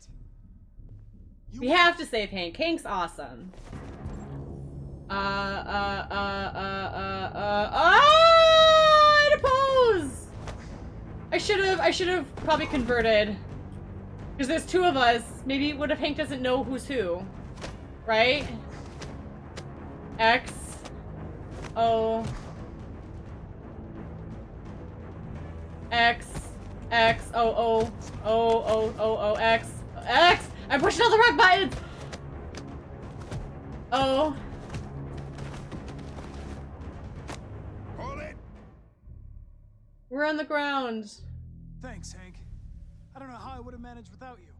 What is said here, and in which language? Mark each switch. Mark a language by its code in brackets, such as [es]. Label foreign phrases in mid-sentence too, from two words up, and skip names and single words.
[en] We have to save Hank. Hank's awesome. I oppose! I should have probably converted. Because there's two of us. Maybe what if Hank doesn't know who's who? Right? X. O. X. X. O. O. O. O. O. O. X. X! I'm pushing all the wrong buttons! O. Hold it! We're on the ground. Thanks, Hank. I don't know how I would have managed without you.